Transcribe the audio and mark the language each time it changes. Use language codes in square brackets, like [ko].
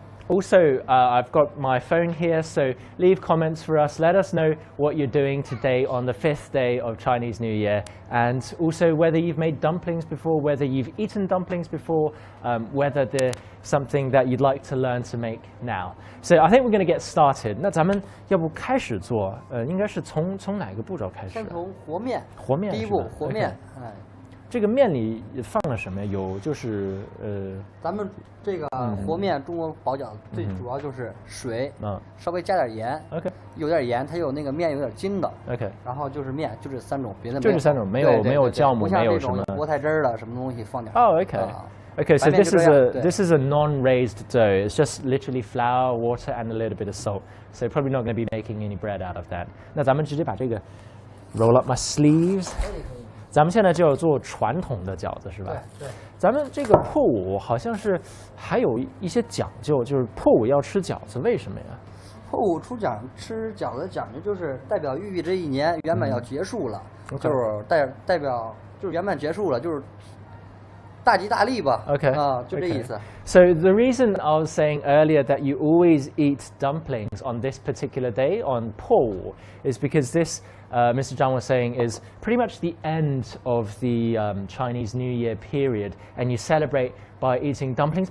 [en] Also, I've got my phone here, so leave comments for us. Let us know what you're doing today on the 5th day of Chinese New Year, and also whether you've made dumplings before, whether you've eaten dumplings before, whether they're something that you'd like to learn to make now. So I think we're going to get started. [zh] 那咱们要不开始做？应该是从哪个步骤开始？先从和面。和面。第一步和面，哎。这个面里放了什么？有就是咱们这个和面，中国包饺子最主要就是水，稍微加点盐，OK，有点盐，它有那个面有点筋道，OK，然后就是面，就这3种，别的就这3种，没有酵母，没有什么菠菜汁儿的什么东西放点。 [en] Oh, okay. So this is a non-raised dough. It's just literally flour, water, and a little bit of salt. So probably not going to be making any bread out of that. [zh] 那咱们直接把这个 [en] roll up my sleeves. [zh] 咱们现在就要做传统的饺子是吧？对。咱们这个破五好像是还有一些讲究，就是破五要吃饺子，为什么呀？破五吃饺子的讲究就是代表寓意这一年圆满要结束了，就是代表就是圆满结束了，就是大吉大利吧。 Okay. 就这意思。 [en] So the reason I was saying earlier that you always eat dumplings on this particular day, on Po, is because this, Mr. Zhang was saying, is pretty much the end of the Chinese New Year period, and you celebrate by eating dumplings.